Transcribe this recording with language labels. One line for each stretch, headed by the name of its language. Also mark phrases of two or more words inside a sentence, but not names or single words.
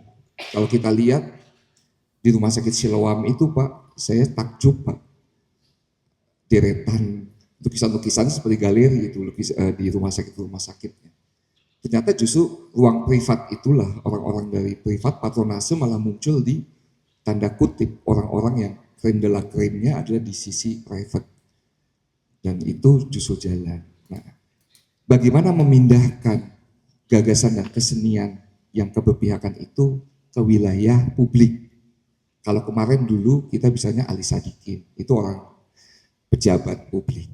Indonesian: Kalau kita lihat di Rumah Sakit Siloam itu Pak, saya takjub Pak, deretan lukisan-lukisan seperti galeri itu di rumah sakitnya. Ternyata justru ruang privat itulah, orang-orang dari privat patronase malah muncul di tanda kutip orang-orang yang
French: crème de la crème-
Indonesian: nya adalah di sisi private. Dan itu justru jalan. Nah, bagaimana memindahkan gagasan dan kesenian yang keberpihakan itu ke wilayah publik. Kalau kemarin dulu kita bisanya Ali Sadikin, itu orang pejabat publik.